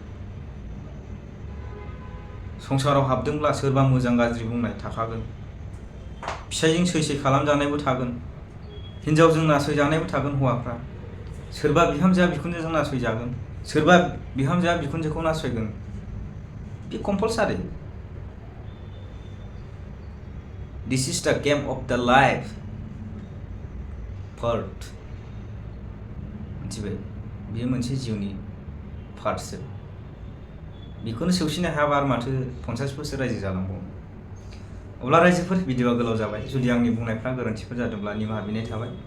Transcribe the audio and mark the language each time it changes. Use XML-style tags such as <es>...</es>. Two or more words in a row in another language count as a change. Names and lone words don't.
<brx>संसाराव हाबदोंब्ला सोरबा मोजां गाज्रि बुंनाय थाखागोन फिसायजों सैसै खालामजानायबो थागोन हिन्जावजों नासयजानायबो थागोन हौवाफ्रा सोरबा बिहामजोआ बिखुनजोजों नासयजागोन सोरबा बिहामजोआ बिखुनजोखौ नासयगोन बे कम्पालसारि</brx> <en>this is the game of the life part</en> <brx>मिथिबाय बेयो मोनसे जिउनि पार्टसो बेखौनो सौसिनो हायाबा आरो माथो 50 बोसोर रायजो जालांबावनो। अब्ला रायजोफोर भिडिअआ गोलाव जाबाय, जुदि आंनि बुंनायफ्रा गोरोन्थिफोर जादोंब्ला निमाहा बिनाय थाबाय।</brx>